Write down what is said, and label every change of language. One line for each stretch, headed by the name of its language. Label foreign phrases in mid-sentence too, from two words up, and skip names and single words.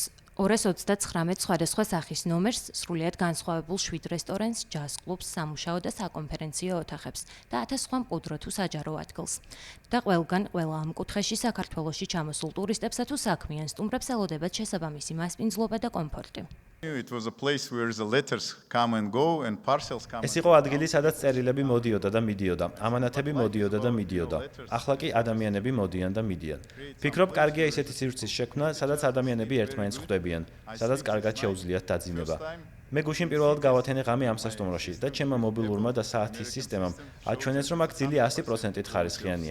Georgian: 229 სხვადასხვა სახის ნომერს, სრულიად განსხვავებულ 7 რესტორანს, ჯაზ კლუბს, სამუშაო და საკონფერენციო ოთახებს და 1000 სხვა მყუდრო თუ საჯარო ადგილს. და ყველგან, ყველა ამ კუთხეში საქართველოში ჩამოსულ ტურისტებსა თუ საქმიან სტუმრებს ელოდებათ შესაბამისი მასპინძლობა და კომფორტი.
English: It was a place where the letters come and go and parcels come.
Georgian: ეს იყო ადგილი, სადაც წერილები მოდიოდა და მიდიოდა, ამანათები მოდიოდა და მიდიოდა. ახლა კი ადამიანები მოდიან და მიდიან. ფიქრობ, კარგია ისეთი სივრცის შექმნა, სადაც ადამიანები ერთმანეთს ხვდებიან, სადაც კარგად შეუძლიათ დაძინება. მე გუშინ პირველად გავათენე ღამე ამ სასტუმროში და ჩემმა მობილურმა და საათის სისტემამ აჩვენეს, რომ აქ ძილი 100%-ით ხარისხიანია.